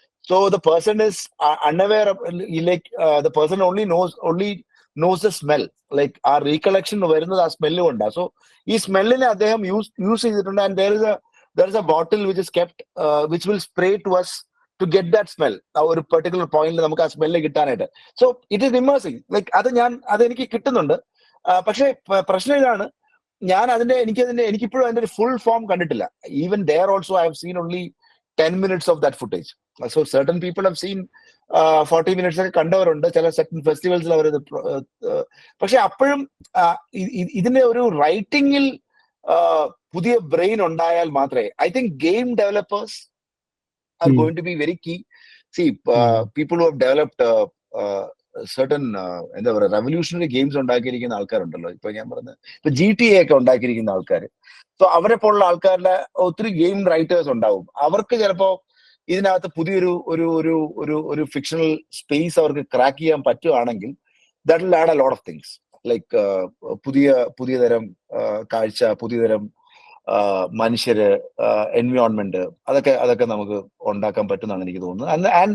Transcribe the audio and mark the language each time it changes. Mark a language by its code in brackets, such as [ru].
[en] So the person is unaware of, the person only knows the smell. Like our recollection [ml] വരുന്നത് ആ smell കൊണ്ടാണ്. So ഈ സ്മെല്ലിനെ അദ്ദേഹം use ചെയ്തിട്ടുണ്ട്. [en] And there is a bottle which is kept which will spray to us to get that smell. [ml] ഒരു particular പോയിന്റിൽ നമുക്ക് ആ സ്മെല്ല് കിട്ടാനായിട്ട്. [en] So it is immersing. [ml] ലൈക്ക് അതെനിക്ക് കിട്ടുന്നുണ്ട്. പക്ഷേ പ്രശ്നം ഇതാണ്, എനിക്കിപ്പോഴും അതിന്റെ ഒരു ഫുൾ ഫോം കണ്ടിട്ടില്ല. [en] Even there also I have seen only 10 minutes of that footage. So certain people have seen 40 minutes [ml] ഒക്കെ കണ്ടവരുണ്ട്. ചില സെർട്ടൻ ഫെസ്റ്റിവൽസിൽ അവർ പക്ഷെ അപ്പോഴും ഇതിന്റെ ഒരു റൈറ്റിംഗിൽ പുതിയ ബ്രെയിൻ ഉണ്ടായാൽ മാത്രമേ, [en] I think game developers are going to be very key. See, people who have developed certain [ml] എന്താ പറയുക [en] revolutionary games [ml] ഉണ്ടാക്കിയിരിക്കുന്ന ആൾക്കാരുണ്ടല്ലോ. ഇപ്പൊ ഞാൻ പറഞ്ഞ ഇപ്പൊ GTA ഒക്കെ ഉണ്ടാക്കിയിരിക്കുന്ന ആൾക്കാർ. സോ അവരെ പോലുള്ള ആൾക്കാരുടെ ഒത്തിരി ഗെയിം റൈറ്റേഴ്സ് ഉണ്ടാവും. അവർക്ക് ചിലപ്പോ ഇതിനകത്ത് പുതിയൊരു ഒരു ഫിക്ഷണൽ സ്പേസ് അവർക്ക് ക്രാക്ക് ചെയ്യാൻ പറ്റുവാണെങ്കിൽ [en] that will add a lot of things. [ml] Like പുതിയ തരം കാഴ്ച, പുതിയ തരം മനുഷ്യര്, എൻവയോൺമെന്റ്, അതൊക്കെ നമുക്ക് ഉണ്ടാക്കാൻ പറ്റുന്നതാണ് എനിക്ക് തോന്നുന്നത്.